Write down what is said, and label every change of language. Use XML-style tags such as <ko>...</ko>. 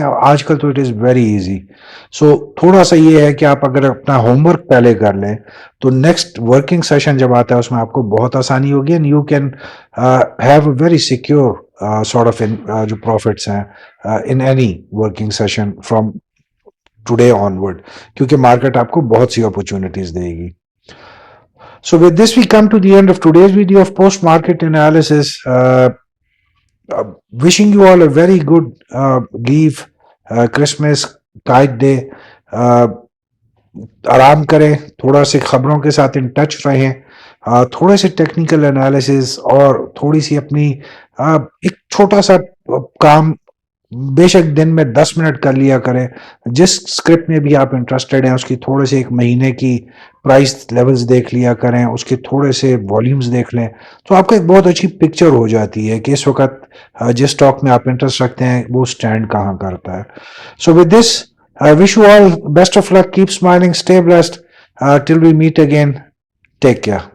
<ur>آج کل تو</ur> <en>It is very easy.</en> <ur>سو تھوڑا سا یہ ہے کہ آپ اگر اپنا ہوم ورک پہلے کر لیں تو نیکسٹ ورکنگ سیشن جب آتا ہے اس میں آپ کو بہت آسانی ہوگی،</ur> <en>and you can have a very secure sort of</en> <ur>جو پروفٹس ہیں</ur> <en>in any working session from today onward,</en> <ur>کیونکہ مارکیٹ آپ کو بہت سی اپرچونیٹیز دے گی.</ur> <en>So with this we come to the end of today's video of post market analysis. Wishing you all a very good leave, Christmas, Kite Day.</en> <ur>آرام کریں، تھوڑا سے خبروں کے ساتھ ان ٹچ رہیں، تھوڑے سے ٹیکنیکل انالیسز اور تھوڑی سی اپنی ایک چھوٹا سا کام بے شک دن میں 10 منٹ کر لیا کریں. جس اسکرپٹ میں بھی آپ انٹرسٹڈ ہیں اس کی تھوڑے سے ایک مہینے کی پرائس لیولز دیکھ لیا کریں، اس کے تھوڑے سے والیومز دیکھ لیں، تو آپ کو ایک بہت اچھی پکچر ہو جاتی ہے کہ اس وقت جس اسٹاک میں آپ انٹرسٹ رکھتے ہیں وہ اسٹینڈ کہاں کرتا ہے. So with this</ur> <en>I wish you all best of luck. Keep smiling. Stay blessed. Till we meet again. Take care.</en>